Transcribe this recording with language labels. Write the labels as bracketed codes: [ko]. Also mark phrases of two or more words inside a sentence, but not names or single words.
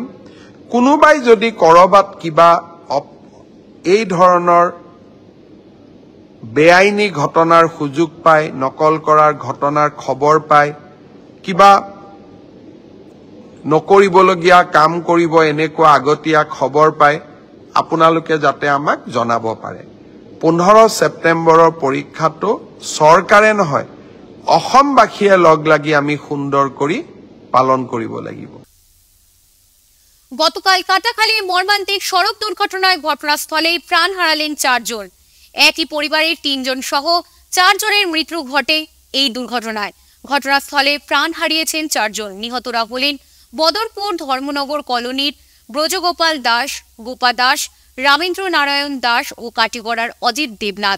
[as] কোনোবাই যদি কৰবাত কিবা এই ধৰণৰ বেআইনী ঘটনাৰ সুযোগ পায়, নকল কৰাৰ ঘটনাৰ খবৰ পায়, কিবা নকৰিবলগীয়া কাম কৰিব এনেকুৱা আগতীয়া খবৰ পায়, আপোনালোকে যাতে আমাক জনাব পাৰে। 15 ছেপ্টেম্বৰৰ পৰীক্ষাটো চৰকাৰে নহয় অসমবাসীয়ে লগ লাগি আমি সুন্দৰ কৰি পালন কৰিব লাগিব। [bn] গতকাল কাটাখালীর মর্মান্তিক সড়ক দুর্ঘটনায় ঘটনাস্থলেই প্রাণ হারালেন 4 জন। একই পরিবারের 3 জন সহ 4 জনের মৃত্যু ঘটে এই দুর্ঘটনায়। ঘটনাস্থলে প্রাণ হারিয়েছেন 4 জন। নিহতরা হলেন বদরপুর ধর্মনগর কলোনির ব্রজগোপাল দাস, গোপা দাস, রামেন্দ্র নারায়ণ দাস ও কাটিগড়ার অজিত দেবনাথ।